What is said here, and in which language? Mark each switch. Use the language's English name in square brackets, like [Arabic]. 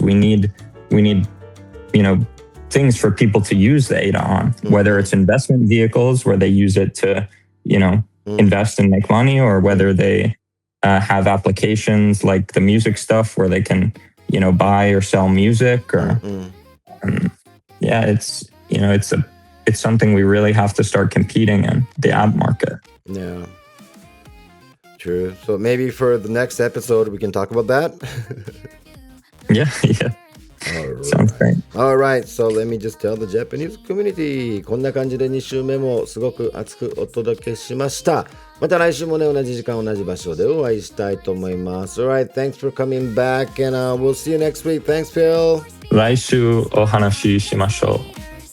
[English] We need things for people to use the ADA on, whether it's investment vehicles where they use it to invest and make money, or whether they have applications like the music stuff where they can buy or sell music, or it's something we really have to start competing in, the ad market. Yeah, true. So maybe for the next episode we can talk about that. yeah Sounds great. Alright, so let me just tell the Japanese community. [Japanese] こんな感じで2週目もすごく熱くお届けしました。また来週もね、同じ時間同じ場所でお会いしたいと思います。 [English] Alright, thanks for coming back, and we'll see you next week. Thanks, Phil. [Japanese] 来週お話ししましょう。